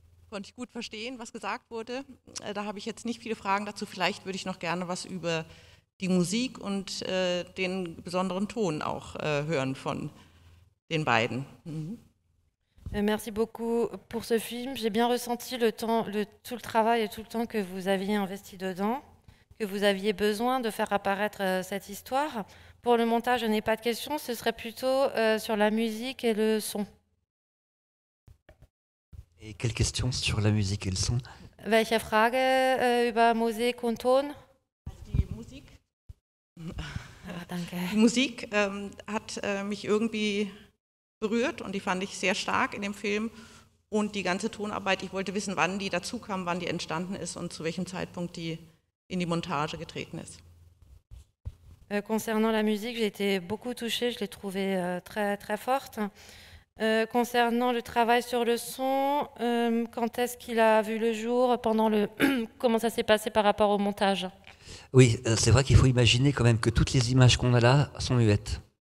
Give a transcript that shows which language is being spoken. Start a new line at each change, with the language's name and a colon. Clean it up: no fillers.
German: Konnte ich gut verstehen, was gesagt wurde. Da habe ich jetzt nicht viele Fragen dazu. Vielleicht würde ich noch gerne was über die Musik und den besonderen Ton auch hören von den beiden. Mhm.
French: Merci beaucoup pour ce film. J'ai bien ressenti tout le travail et tout le temps que vous aviez investi dedans, que vous aviez besoin de faire apparaître cette histoire. Pour le montage, je n'ai pas de questions, ce serait plutôt sur la musique et le son. Et quelles questions sur la musique et le son?
German: Welche Frage über Musik und Ton? Die Musik, Danke. die Musik hat mich irgendwie berührt und die fand ich sehr stark in dem Film. Und die ganze Tonarbeit, ich wollte wissen, wann die dazu kam, wann die entstanden ist und zu welchem Zeitpunkt die in die Montage getreten ist.
French: Concernant la musique, j'ai été beaucoup touchée, je l'ai trouvée très, très forte. Concernant le travail sur le son, quand est-ce qu'il a vu le jour, comment ça s'est passé par rapport au montage? Oui, c'est vrai qu'il faut imaginer quand même que toutes les images qu'on a là sont muettes.